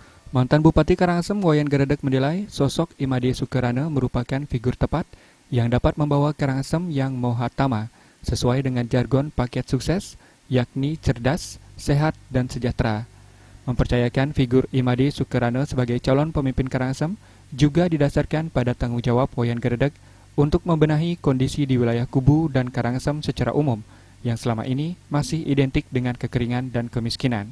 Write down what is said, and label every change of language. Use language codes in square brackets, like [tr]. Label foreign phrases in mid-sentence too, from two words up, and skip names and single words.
[id] Mantan Bupati Karangasem Wayan Geredek menilai sosok Imade Sukerana merupakan figur tepat yang dapat membawa Karangasem yang mohatama sesuai dengan jargon paket sukses, yakni cerdas, sehat, dan sejahtera. Mempercayakan figur Imade Sukerana sebagai calon pemimpin Karangasem juga didasarkan pada tanggung jawab Wayan Geredek untuk membenahi kondisi di wilayah Kubu dan Karangasem secara umum yang selama ini masih identik dengan kekeringan dan kemiskinan.